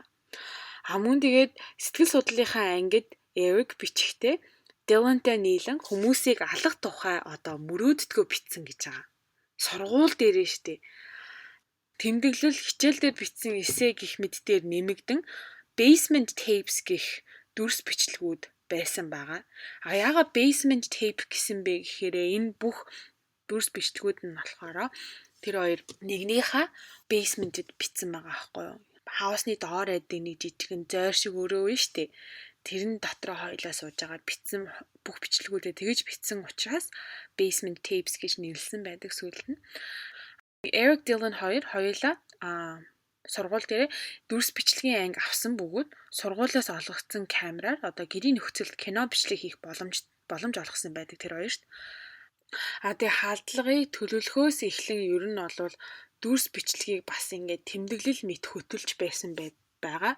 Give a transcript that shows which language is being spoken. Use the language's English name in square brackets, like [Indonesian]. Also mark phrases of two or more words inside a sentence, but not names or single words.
[Mongolian] Мөн тэгээд сэтгэл судлалынхаа ангид Эрик бичихтэй Dylanтай нийлэн хүмүүсийг алах тухай одоо мөрөөддгөө бичсэн гэж байгаа. Сургууль дээрээ штэ. Тэмдэглэл хичээл дээр бичсэн эссе гих мэд дээр нэмэгдэн [English] basement tapes [Mongolian] гих дүрс бичлэгүүд байсан байгаа. Яагаад [English] basement tape [Mongolian] гэсэн бэ гэхээр энэ бүх дүрс бичлэгүүд нь болохоор тэр хоёр нэгнийхээ basement-д бичсэн байгаа байхгүй юу? Хаусны доор байдаг нэг жижигэн зойр шиг өрөө вэ штэ. Тэр нь дотроо хоёлаа сууж байгаа бичсэн бүх бичлэгүүдээ тэгэж бичсэн учраас [English] basement tapes [Mongolian] гэж нэрлсэн байдаг сүүлд нь. Eric Dylan хоёулаа сургууль дээр дүрс бичлэгийн анги авсан бөгөөд сургуулиас олгогдсон камераар одоо гэрийн нөхцөлд кино бичлэг хийх боломж олгосон байдаг тэр хоёрт. Тэгээ халдлагыг төлөвлөхөөс эхлэн ер нь бол дүрс бичлэгийг бас ингээд тэмдэглэл мэт хөтөлж байсан байгаа.